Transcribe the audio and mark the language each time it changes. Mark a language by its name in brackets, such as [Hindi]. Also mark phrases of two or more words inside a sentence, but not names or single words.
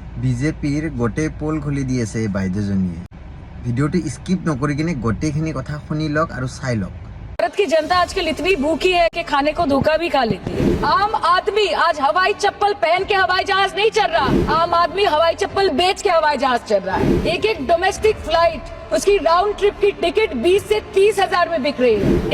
[Assamese] বিজেপিৰ গোটেই পোল খুলি দি আছে বাইদেউজনীয়ে। ভিডিঅ'টো স্কিপ নকৰি কিনে গোটেইখিনি কথা শুনি লওক আৰু চাই লওক। [Hindi] भारत की जनता आजकल इतनी भूखी है कि खाने को धोखा भी खा लेती है। आम आदमी आज हवाई चप्पल पहन के हवाई जहाज नहीं चल रहा, आम आदमी हवाई चप्पल बेच के हवाई जहाज चल रहा है। एक एक [English] domestic flight [Hindi] उसकी [English] round trip [Hindi] की टिकट 20 से 30 हजार में बिक रही है।